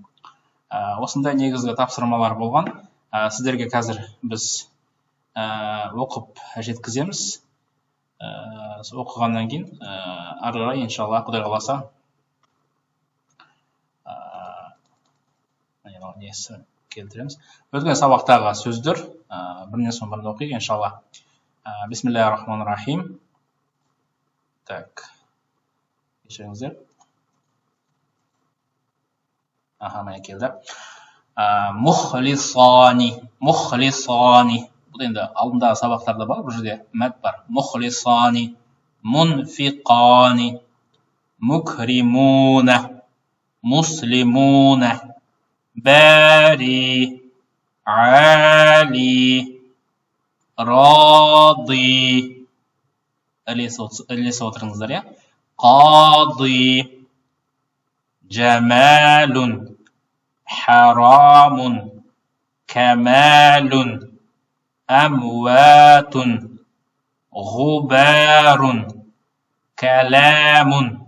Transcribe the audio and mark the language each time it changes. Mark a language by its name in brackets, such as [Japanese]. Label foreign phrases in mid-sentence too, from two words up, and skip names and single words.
[Kazakh] Осындай негізгі тапсырмалар болған. Сіздерге қазір біз оқып жеткіземіз. Оқығаннан кейін ары қарай иншалла Құдай қаласа несі келтіреміз. Өткен сабақтағы сөздер бірінен соң бірін оқиық иншалла. [Arabic] بسم الله الرحمن الرحيم. [Kazakh] Так. Кешіріңіздер. Міне келді. Мухлисани. Бұл енді алдындағы сабақтарда бар, бұл жерде мәт бар. [Arabic] مخلصان، منفقان، مكرمون, مسلمون، باري، عالي, راضي اللي [Kazakh] отырыңыздар, я? [Arabic] قاضي جمال حرام كمال أموات غبار كلام